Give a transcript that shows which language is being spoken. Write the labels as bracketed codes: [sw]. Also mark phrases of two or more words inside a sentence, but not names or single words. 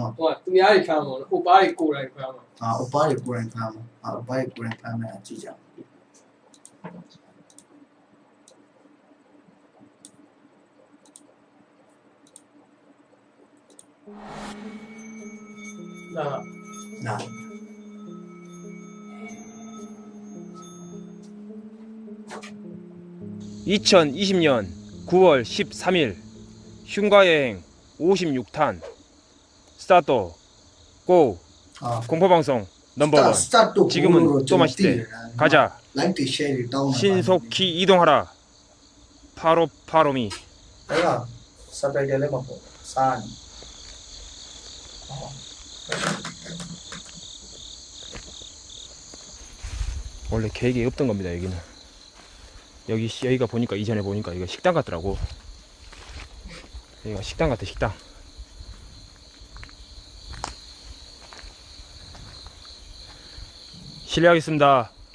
[my] ဟိုကသူများတွေဖမ်းမှာဥပ္ပါရကိုယ်တိုင်ဖမ်းမှာ Oppa တွေကိုယ်တိုင်ဖမ်းမှာOppa တွေကိုယ်တိုင်ဖမ်းမယ်အကြည့်ကြပါ ဒါ နာ [ko] 2020년 9월 13일 흉가여행 56탄 스타트 고 공포방송 넘버원 지금은 또 맛있대 가자 [my] လိုက်တွေ share တွေတောင်းတာ [ko] 신속히 이동하라 파로미 [my] အဲ့ဒါ subtitle လည်းမပေါ့စာနေ [ko] 원래 계획이 없던 겁니다. 여기는 여기가 보니까 이전에 보니까 이거 식당 같더라고. 여기가 식당 같아. 식당. 실례하겠습니다.